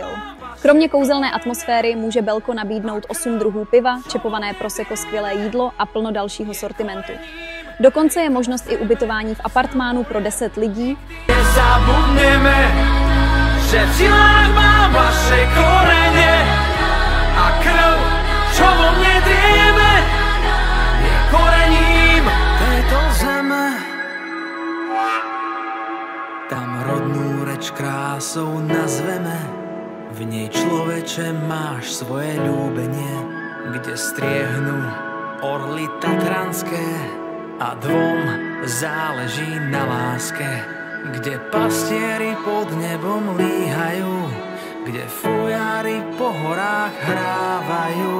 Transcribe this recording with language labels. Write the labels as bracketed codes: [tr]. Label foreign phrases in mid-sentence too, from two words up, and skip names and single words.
[cs] Kromě kouzelné atmosféry může Belko nabídnout 8 druhů piva, čepované prosecco, skvělé jídlo a plno dalšího sortimentu. Dokonce je možnost i ubytování v apartmánu pro 10 lidí. [sk] Nezabudneme, že Přilák má vaše koreně a krv, čo vo mne drieme, je korením tejto zeme. Tam rodnú reč krásou nazveme, v nej človeče máš svoje ľúbenie, kde striehnú orly tatranské a dvom záleží na láske, kde pastieri pod nebom líhajú, kde fujári po horách hrávajú.